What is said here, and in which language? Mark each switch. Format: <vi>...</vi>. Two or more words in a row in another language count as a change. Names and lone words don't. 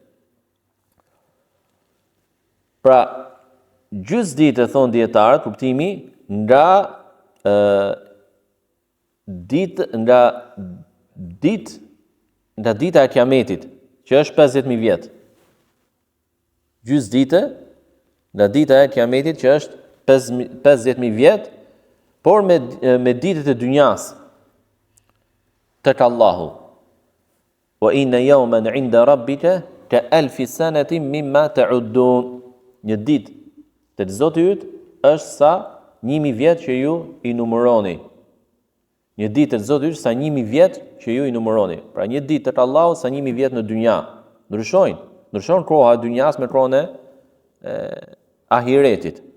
<sq>Pra, gjys dite, thonë dietarët, kuptimi, nga dita e kiametit, që është 50,000 vjet. Gjys dite nga dita e kiametit, që është 50,000 vjet, por me ditët e dynjas tek Allahu.</sq> <ar>وإن يوما عند ربك ك1000 سنة مما تعدون.</ar> <sq>Një ditë tek Zoti yt është sa 1000 vjet që ju i numëroni. Një ditë tek Zoti yt sa 1000 vjet që ju i numëroni. Pra një ditë tek Allahu sa 1000 vjet në dynja. Ndryshon koha e dynjas me kohën e ahiretit.</sq>